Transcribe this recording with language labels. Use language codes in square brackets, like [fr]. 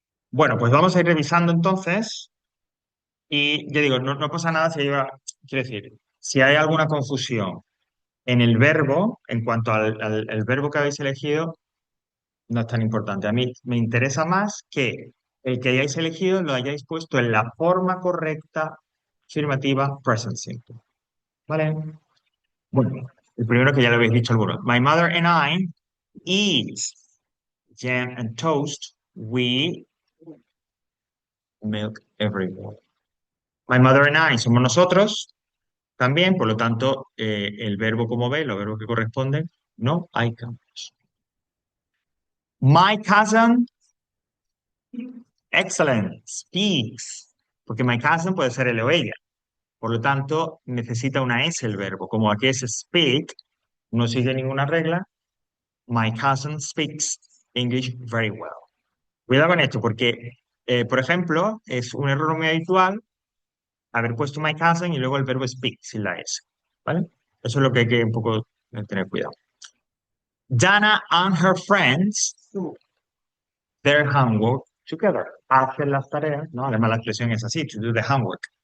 [es] Bueno, pues vamos a ir revisando entonces. Y ya digo, no pasa nada si quiero decir, si hay alguna confusión en el verbo, en cuanto al verbo que habéis elegido, no es tan importante. A mí me interesa más que el que hayáis elegido lo hayáis puesto en la forma correcta, afirmativa, present simple. ¿Vale? Bueno, el primero que ya lo habéis dicho algunos. [en] My mother and I eat jam and toast. We milk every morning. My mother and I [es] somos nosotros también, por lo tanto, el verbo como ve, los verbos que corresponden, no hay cambios. [en] My cousin, excellent, speaks, [es] porque my cousin puede ser él o ella. Por lo tanto, necesita una S el verbo. Como aquí es speak, no sigue ninguna regla. [en] My cousin speaks English very well. [es] Cuidado con esto, porque, por ejemplo, es un error muy habitual haber puesto [en] my cousin [es] y luego el verbo speak sin la S. ¿Vale? Eso es lo que hay que un poco tener cuidado. [en] Dana and her friends do their homework together. [es] Hacen las tareas, ¿no? Además, la expresión es así, [en] to do the homework.